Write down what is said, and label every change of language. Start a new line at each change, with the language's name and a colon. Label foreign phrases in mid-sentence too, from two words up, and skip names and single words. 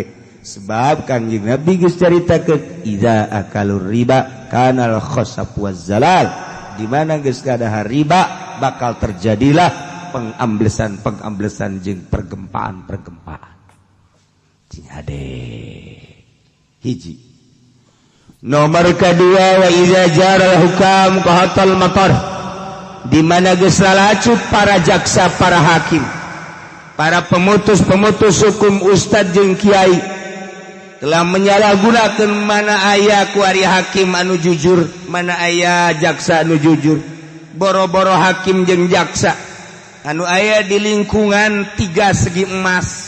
Sundanese: Sebab Kangjeng Nabi geus caritakeun
Arabic: idza akalur riba kanal khasaf wazzalal,
Sundanese: di mana geus kadahar riba bakal terjadilah pengamblesan jeung pergempaan. Cing ade hiji.
Indonesian: Nomor kedua
Arabic: wa idza jaral hukam qahatal matar,
Sundanese: di mana geus lalacut para jaksa, para hakim, para pemutus hukum ustad jeung kiai
Indonesian: telah menyalahgunakan
Sundanese: mana aya kuari hakim anu jujur, mana aya jaksa anu jujur. Boro-boro hakim jeung jaksa anu aya di lingkungan 3 segi emas.